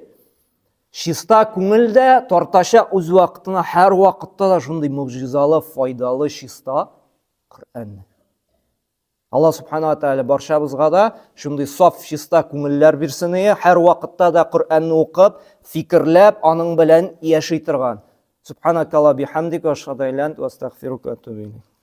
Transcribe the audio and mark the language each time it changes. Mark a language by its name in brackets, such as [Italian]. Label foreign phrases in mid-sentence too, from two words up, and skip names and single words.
[Tatar] Чиста күңелдә тартачак үз вакытына, һәр вакытта да шундый мөгъҗизалы, файдалы, чиста Коръан. Аллаһ [Arabic] سبحانه وتعالى [Tatar] барчабызга да шундый саф, чиста күңелләр бирсен, һәр вакытта да Коръанны укып, фикерләп, аның белән яши торган. [Arabic] سبحانك اللهم وبحمدك، أشهد أن لا إله إلا أنت، أستغفرك وأتوب إليك.